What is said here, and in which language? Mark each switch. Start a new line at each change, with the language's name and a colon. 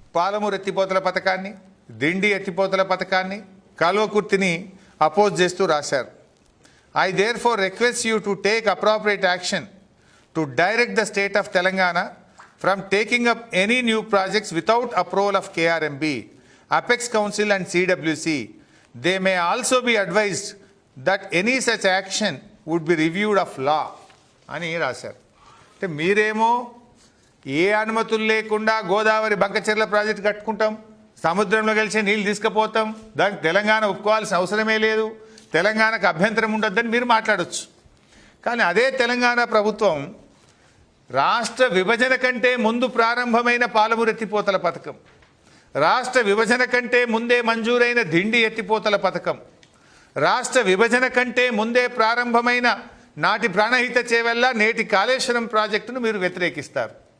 Telugu: పాలమూరు ఎత్తిపోతల పథకాన్ని, దిండి ఎత్తిపోతల పథకాన్ని, కల్వకుర్తిని అపోజ్ చేస్తూ రాశారు.
English: I therefore request you to take appropriate action to direct the state of Telangana from taking up any new projects without approval of KRMB, Apex Council and CWC. They may also be advised that any such action would be reviewed of law
Telugu: అని రాశారు. అంటే మీరేమో ఏ అనుమతులు లేకుండా Godavari Bankacherla project కట్టుకుంటాం, సముద్రంలో కలిసి నీళ్ళు తీసుకుపోతాం, దానికి తెలంగాణ ఒప్పుకోవాల్సిన అవసరమే లేదు, తెలంగాణకు అభ్యంతరం ఉండొద్దని మీరు మాట్లాడవచ్చు. కానీ అదే తెలంగాణ ప్రభుత్వం రాష్ట్ర విభజన కంటే ముందు ప్రారంభమైన పాలమూరు ఎత్తిపోతల పథకం, రాష్ట్ర విభజన కంటే ముందే మంజూరైన దిండి ఎత్తిపోతల పథకం, రాష్ట్ర విభజన కంటే ముందే ప్రారంభమైన నాటి ప్రాణహిత చేవెళ్ళ నేటి కాళేశ్వరం ప్రాజెక్టును మీరు వ్యతిరేకిస్తారు.